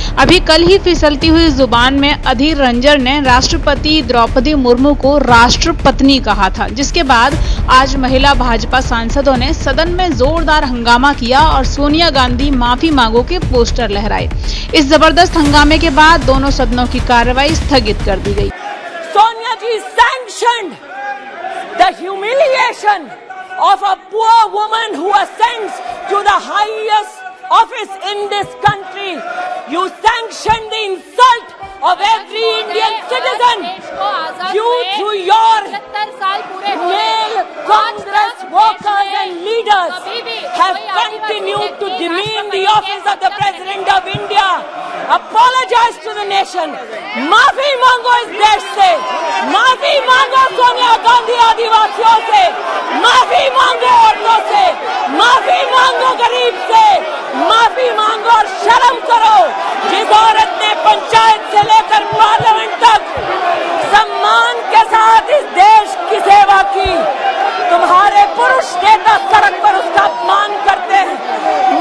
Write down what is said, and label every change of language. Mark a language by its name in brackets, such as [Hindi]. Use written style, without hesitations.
[Hindi] अभी कल ही फिसलती हुई जुबान में अधीर रंजन ने राष्ट्रपति द्रौपदी मुर्मू को राष्ट्रपत्नी कहा था, जिसके बाद आज महिला भाजपा सांसदों ने सदन में जोरदार हंगामा किया और सोनिया गांधी माफी मांगो के पोस्टर लहराए। इस जबरदस्त हंगामे के बाद दोनों सदनों की कार्रवाई स्थगित कर दी गई। [English] Sonia ji sanctioned the humiliation of a poor woman who ascends to the highest office in this country. You sanctioned the insult of every Indian citizen. You, through your male Congress workers and leaders, have continued to demean the office of the President of India. Apologize to the nation. [Hindi] माफी मांगो इस देश से, माफी मांगो सोनिया गांधी आदिवासियों से, माफी मांगो औरतों से, माफी मांगो गरीब से, माफी मांगो और शर्म करो। जिस औरत ने पंचायत से लेकर पार्लियामेंट तक सम्मान के साथ इस देश की सेवा की, तुम्हारे पुरुष नेता सड़क पर उसका अपमान करते हैं।